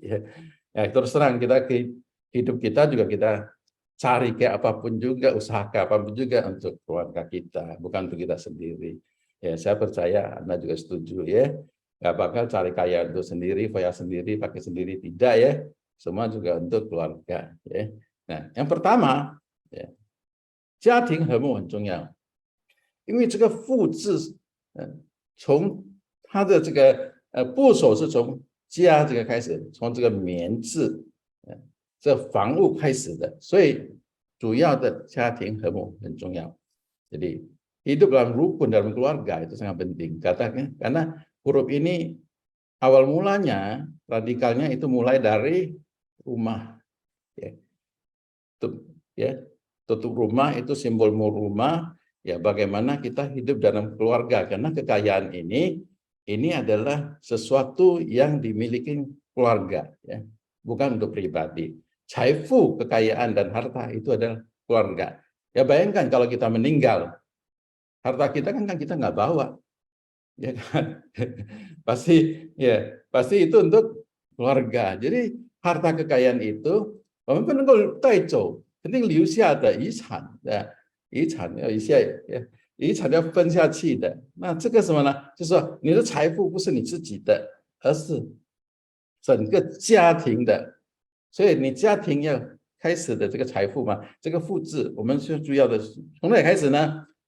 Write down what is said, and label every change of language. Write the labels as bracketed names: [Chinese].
[Indonesian] Ya, ya terus terang kita hidup kita juga kita cari kayak apapun juga, usaha kayak apapun juga untuk keluarga kita, bukan untuk kita sendiri. Ya, saya percaya Anda juga setuju ya. Gak bakal cari kaya untuk sendiri, kaya sendiri, pakai sendiri, tidak ya. Semua juga untuk keluarga. Ya. Nah, yang pertama, ya, [Chinese] 家庭和睦很重要。因为这个父字，从它的这个部首是从家这个开始，从这个棉字，这房屋开始的，所以主要的家庭和睦很重要。 [Indonesian] Jadi hidup dalam rukun dalam keluarga itu sangat penting. Karena huruf ini awal mulanya radikalnya itu mulai dari rumah. Ya. Tutup rumah itu simbol rumah. Ya, bagaimana kita hidup dalam keluarga, karena kekayaan ini adalah sesuatu yang dimiliki keluarga, ya, bukan untuk pribadi. Caifu, kekayaan dan harta itu adalah keluarga. Ya, bayangkan kalau kita meninggal, harta kita kan kita nggak bawa, ya kan? pasti itu untuk keluarga. Jadi harta kekayaan itu, penting [Chinese] 留下的遗产的。遗产要一些，遗产要分下去的。那这个什么呢？就是说你的财富不是你自己的，而是整个家庭的。所以你家庭要开始的这个财富嘛，这个复制，我们最主要的从哪里开始呢？